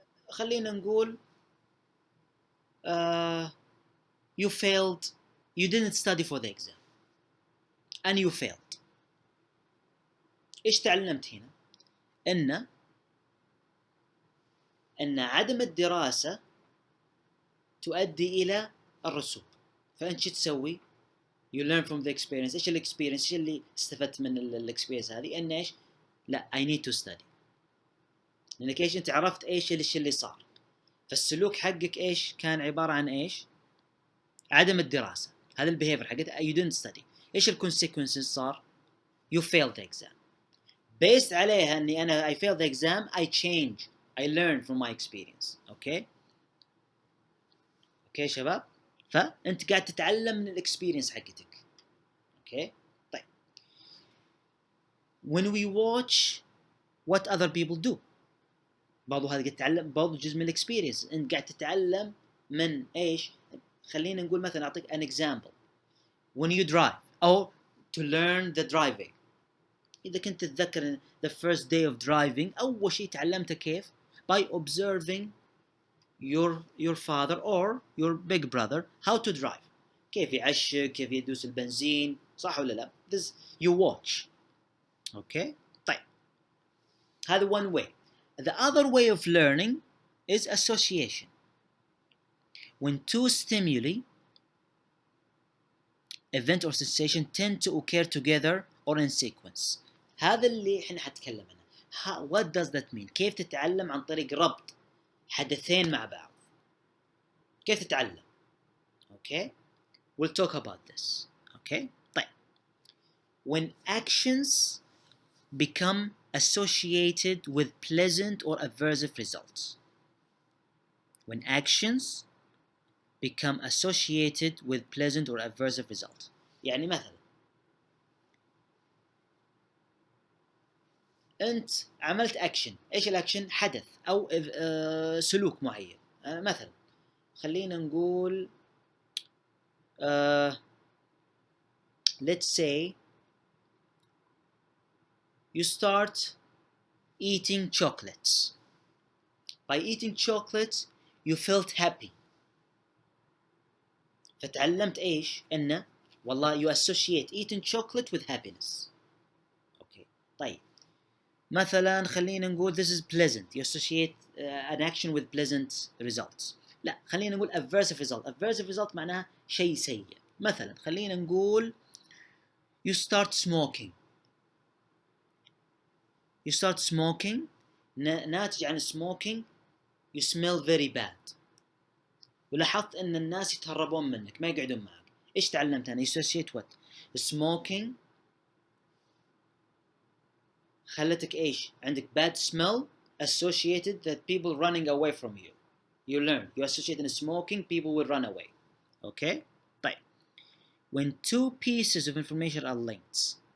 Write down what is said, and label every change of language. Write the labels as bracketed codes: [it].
[ar] خلينا نقول [en] you failed, you didn't study for the exam and you failed. [ar] إيش تعلمت هنا؟ أن عدم الدراسة تؤدي إلى الرسوب. فأنت شو تسوي؟ [en] you learn from the experience. [ar] إيش الإكسبيرينس؟ إيش اللي استفدت من الإكسبيرينس هذه؟ إن إيش؟ لا [en] I need to study. [ar] لأنك إيش أنت عرفت إيش الشيء اللي صار. فالسلوك حقك إيش كان عبارة عن إيش؟ عدم الدراسة. هذا البيهيفير حقك [en] you didn't study. [ar] إيش الكونسيكونسز صار؟ [en] you failed the exam. based [ar] عليها إني أنا [en] I failed the exam I change I learn from my experience. [ar] أوكي شباب؟ فأنت قاعد تتعلم من الإكسبيرينس حقتك. أوكي طيب [en] when we watch what other people do [ar] برضو هذا قاعد تتعلم، برضو جزء من الإكسبيرينس. أنت قاعد تتعلم من إيش؟ خلينا نقول مثلا أعطيك [en] an example when you drive [ar] أو [en] to learn the driving. [ar] إذا كنت تتذكر [en] the first day of driving [ar] أول شيء تعلمته كيف؟ [en] by observing your father or your big brother how to drive. [ar] كيف يعشق، كيف يدوس البنزين، صح ولا لا؟ [en] this you watch. okay طيب هذا one way. the other way of learning is association. when two stimuli event or sensation tend to occur together or in sequence. [ar] هذا اللي احنا حنتكلم عنه. [en] what does that mean؟ [ar] كيف تتعلم عن طريق ربط حدثين مع بعض. كيف تتعلم؟ [en] okay we'll talk about this. okay طيب when actions become associated with pleasant or aversive results. when actions become associated with pleasant or aversive results. [ar] يعني مثلا أنت عملت أكشن. إيش الأكشن؟ حدث أو سلوك معين. مثلا خلينا نقول [en] let's say you start eating chocolates. by eating chocolates you felt happy. [ar] فتعلمت إيش؟ إنه والله [en] you associate eating chocolate with happiness. okay [ar] طيب مثلا خلينا نقول [en] this is pleasant. you associate an action with pleasant results. [ar] لا خلينا نقول aversive result. aversive result معناها شيء سيء. مثلا خلينا نقول [en] you start smoking. you start smoking [ar] ناتج عن [en] smoking you smell very bad. [ar] ولاحظت ان الناس يتهربون منك ما يقعدون معك. ايش تعلمت انا؟ [en] associate what؟ smoking [ar] خلتك ايش؟ عندك [en] bad smell associated that people running away from you. you learn you associate in smoking people will run away. okay طيب when two pieces of information are linked.